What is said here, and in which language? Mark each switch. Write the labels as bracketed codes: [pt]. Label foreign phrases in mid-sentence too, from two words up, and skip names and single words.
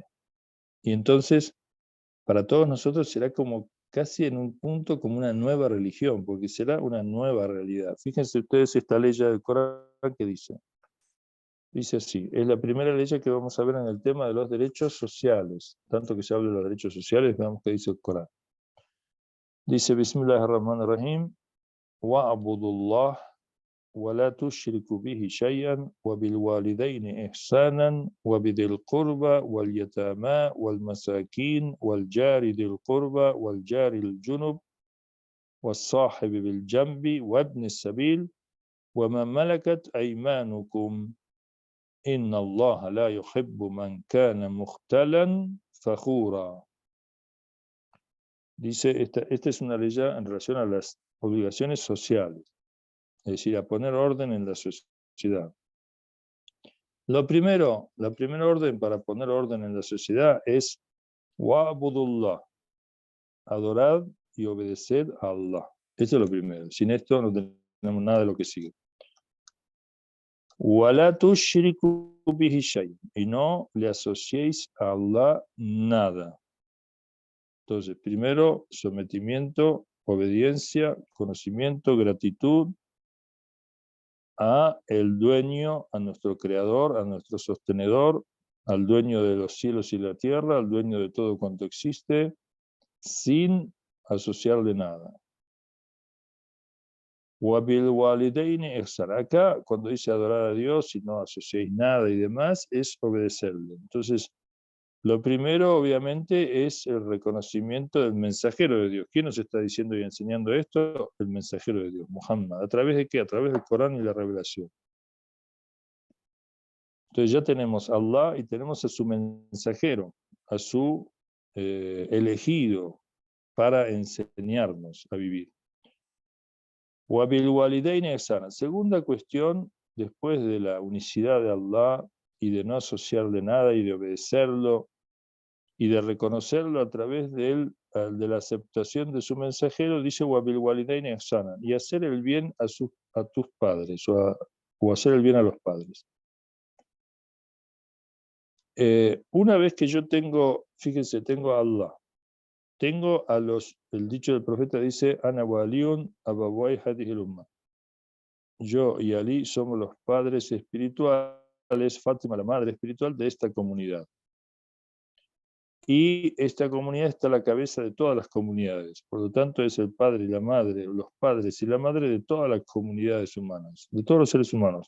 [es] Y entonces, para todos nosotros será como casi en un punto como una nueva religión, porque será una nueva realidad. Fíjense ustedes esta ley del Corán que dice así, es la primera ley que vamos a ver en el tema de los derechos sociales, tanto que se habla de los derechos sociales, veamos qué dice el Corán. Dice, [ar] بسم الله الرحمن الرحيم واعبدوا الله ولا تشركوا به شيئا وبالوالدين إحسانا وبذي القربى واليتامى والمساكين والجار ذي القربى والجار الجنب والصاحب بالجنب وابن السبيل وما ملكت أيمانكم إن الله لا يحب من كان مختالا فخورا. [es] Dice, esta es una ley en relación a las obligaciones sociales, es decir, a poner orden en la sociedad. La primera orden para poner orden en la sociedad es wa'budullah, adorar y obedecer a Allah. Eso es lo primero. Sin esto no tenemos nada de lo que sigue. [ar] وَلَا تُشْرِكُوا بِهِ شَيْءٍ, [es] y no le asociéis a Allah nada. Entonces, primero, sometimiento, obediencia, conocimiento, gratitud a el dueño, a nuestro creador, a nuestro sostenedor, al dueño de los cielos y la tierra, al dueño de todo cuanto existe, sin asociarle nada. [ar] وبالوالدين إحسانا. [es] Acá, cuando dice adorar a Dios y no asociéis nada y demás, es obedecerle. Entonces, lo primero, obviamente, es el reconocimiento del mensajero de Dios. ¿Quién nos está diciendo y enseñando esto? El mensajero de Dios, Muhammad. ¿A través de qué? A través del Corán y la revelación. Entonces ya tenemos a Allah y tenemos a su mensajero. a su elegido para enseñarnos a vivir. [ar] وَبِالْوَالِدَيْنِ إِحْسَانًا. [es] Segunda cuestión, después de la unicidad de Allah y de no asociarle nada y de obedecerlo y de reconocerlo a través de la aceptación de su mensajero, dice [ar] وَبِالْوَالِدَيْنِ إِحْسَانًا, [es] y hacer el bien a tus padres o hacer el bien a los padres. Una vez que yo tengo, fíjense, tengo a Allah, tengo el dicho del profeta dice, [ar] أنا ولي أبواي هذه الأمة. [es] Yo y Ali somos los padres espirituales, Fátima la madre espiritual de esta comunidad. Y esta comunidad está a la cabeza de todas las comunidades. Por lo tanto, es el padre y la madre, los padres y la madre de todas las comunidades humanas, de todos los seres humanos.